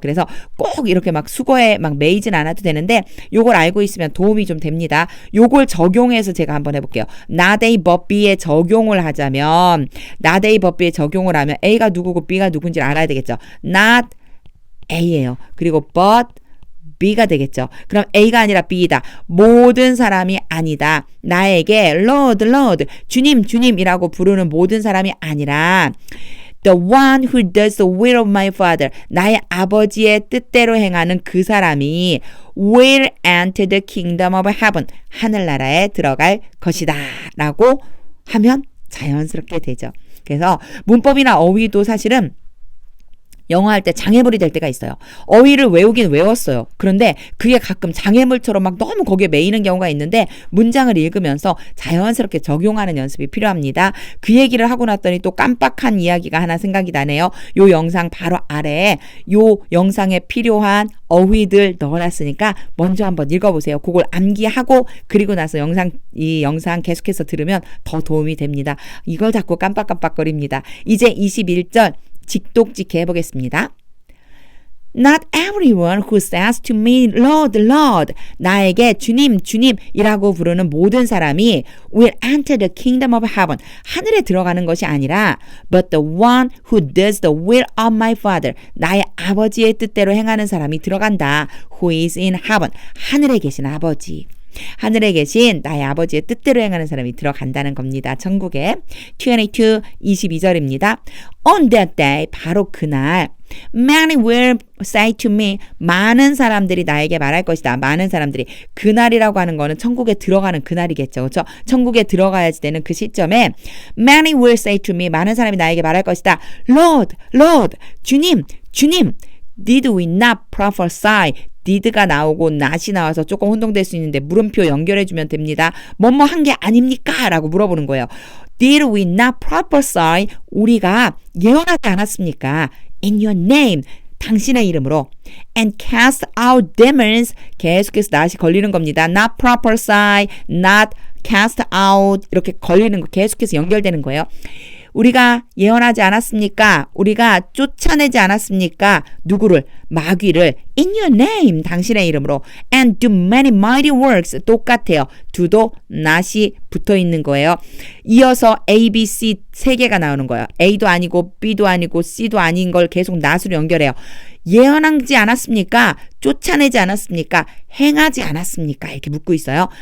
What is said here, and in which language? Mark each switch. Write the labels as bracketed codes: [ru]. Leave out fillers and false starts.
[ko] 그래서 꼭 이렇게 막 수거에 막 매이진 않아도 되는데 요걸 알고 있으면 도움이 좀 됩니다. 요걸 적용해서 제가 한번 해볼게요. not A but B에 적용을 하자면 not A but B에 적용을 하면 A가 누구고 B가 누군지를 알아야 되겠죠. not A예요. 그리고 but B가 되겠죠. 그럼 A가 아니라 B이다. 모든 사람이 아니다. 나에게 Lord, Lord, 주님, 주님이라고 부르는 모든 사람이 아니라 [en] The one who does the will of my father. [ko] 나의 아버지의 뜻대로 행하는 그 사람이 [en] will enter the kingdom of heaven. [ko] 하늘나라에 들어갈 것이다. 라고 하면 자연스럽게 되죠. 그래서 문법이나 어휘도 사실은 영어 할 때 장애물이 될 때가 있어요. 어휘를 외우긴 외웠어요. 그런데 그게 가끔 장애물처럼 막 너무 거기에 매이는 경우가 있는데 문장을 읽으면서 자연스럽게 적용하는 연습이 필요합니다. 그 얘기를 하고 났더니 또 깜빡한 이야기가 하나 생각이 나네요. 요 영상 바로 아래에 요 영상에 필요한 어휘들 넣어놨으니까 먼저 한번 읽어보세요. 그걸 암기하고 그리고 나서 이 영상 계속해서 들으면 더 도움이 됩니다. 이걸 자꾸 깜빡깜빡거립니다. 이제 21절 직독직해 해보겠습니다. [en] Not everyone who says to me, Lord, Lord, [ko] 나에게 주님, 주님이라고 부르는 모든 사람이 [en] will enter the kingdom of heaven. [ko] 하늘에 들어가는 것이 아니라 [en] but the one who does the will of my father. [ko] 나의 아버지의 뜻대로 행하는 사람이 들어간다. [en] Who is in heaven. [ko] 하늘에 계신 아버지. 하늘에 계신 나의 아버지의 뜻대로 행하는 사람이 들어간다는 겁니다. 천국에. 22절입니다. [en] On that day, [ko] 바로 그날 [en] Many will say to me, [ko] 많은 사람들이 나에게 말할 것이다. 많은 사람들이. 그날이라고 하는 거는 천국에 들어가는 그날이겠죠. 그렇죠? 천국에 들어가야지 되는 그 시점에 [en] Many will say to me, [ko] 많은 사람이 나에게 말할 것이다. [en] Lord, Lord, [ko] 주님, 주님, [en] Did we not prophesy? [ko] did가 나오고 not이 나와서 조금 혼동될 수 있는데 물음표 연결해주면 됩니다. 뭐뭐 한 게 아닙니까? 라고 물어보는 거예요. [en] Did we not prophesy? [ko] 우리가 예언하지 않았습니까? [en] In your name. [ko] 당신의 이름으로. [en] And cast out demons. [ko] 계속해서 not이 걸리는 겁니다. [en] Not prophesy, not cast out. [ko] 이렇게 걸리는 거 계속해서 연결되는 거예요. 우리가 예언하지 않았습니까? 우리가 쫓아내지 않았습니까? 누구를? 마귀를 [en] in your name, [ko] 당신의 이름으로 [en] and do many mighty works. [ko] 똑같아요. do도 not이 붙어 있는 거예요. 이어서 A, B, C 세 개가 나오는 거예요. A도 아니고 B도 아니고 C도 아닌 걸 계속 not으로 연결해요. 예언하지 않았습니까? 쫓아내지 않았습니까? 행하지 않았습니까? 이렇게 묻고 있어요.